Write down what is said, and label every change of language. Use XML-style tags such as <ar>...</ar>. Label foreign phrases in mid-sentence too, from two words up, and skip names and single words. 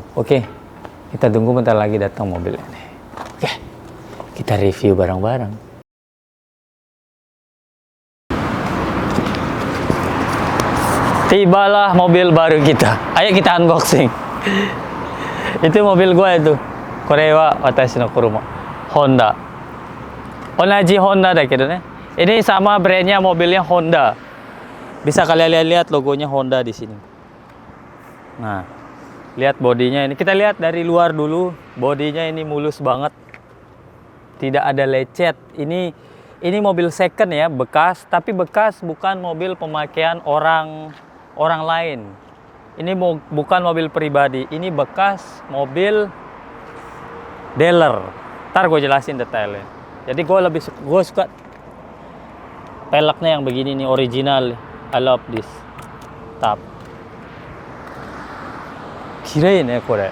<id>Oke, kita tunggu bentar lagi datang mobil ini. Oke, kita review bareng-bareng. Tibalah mobil baru kita. Ayo kita unboxing. Itu mobil gua itu.</id> <ja>これは私の車. ホンダ。同じホンダだけどね.</ja> <id>Ini sama brandnya, mobilnya Honda. Bisa kalian lihat logonya Honda di sini. Nah, lihat bodinya ini. Kita lihat dari luar dulu. Bodinya ini mulus banget. Tidak ada lecet. Ini mobil second ya, bekas. Tapi bekas bukan mobil pemakaian orang lain. Ini bukan mobil pribadi. Ini bekas mobil dealer. Ntar gue jelasin detailnya. Jadi gue suka peleknya yang begini nih, original.</id> <en>I love this top.</en> <ja>きれいねこれ.</ja>